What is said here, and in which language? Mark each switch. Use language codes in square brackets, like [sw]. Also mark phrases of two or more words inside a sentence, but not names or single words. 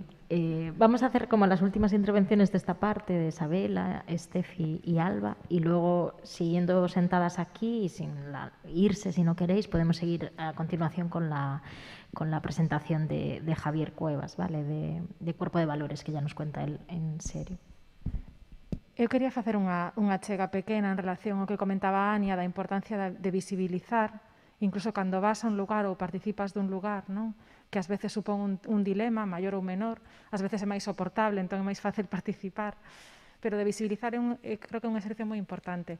[es] Vamos a hacer como las últimas intervenciones de esta parte de Isabela, Estefi y Alba, y luego, siguiendo sentadas aquí y sin irse si no queréis, podemos seguir a continuación con la presentación de Javier Cuevas, ¿vale? de Cuerpo de Valores, que ya nos cuenta él en serio. [gl] Eu quería facer unha achega pequena en relación ao que comentaba Ania da importancia de visibilizar, incluso cando vas a un lugar ou participas dun lugar, non? Que ás veces supón un dilema, maior ou menor, ás veces é máis soportable, entón é máis fácil participar, pero de visibilizar creo que é un exercicio moi importante.